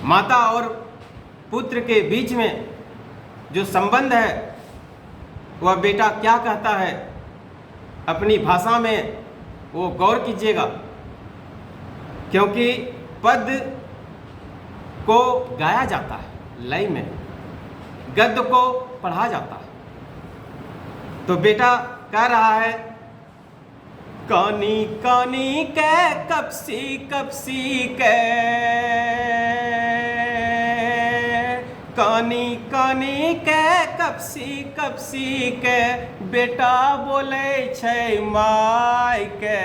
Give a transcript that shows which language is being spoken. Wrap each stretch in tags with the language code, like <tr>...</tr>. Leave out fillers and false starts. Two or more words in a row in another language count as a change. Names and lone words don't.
<hi>माता और पुत्र के बीच में जो संबंध है, वह बेटा क्या कहता है अपनी भाषा में, वो गौर कीजिएगा, क्योंकि पद को गाया जाता है, लय में गद्य को पढ़ा जाता है। तो बेटा कह रहा है,</hi> <anp>कानी कानी के कपसी कपसी के, कानी कानी के कपसी कपसी के, बेटा बोले छै माय के।</anp>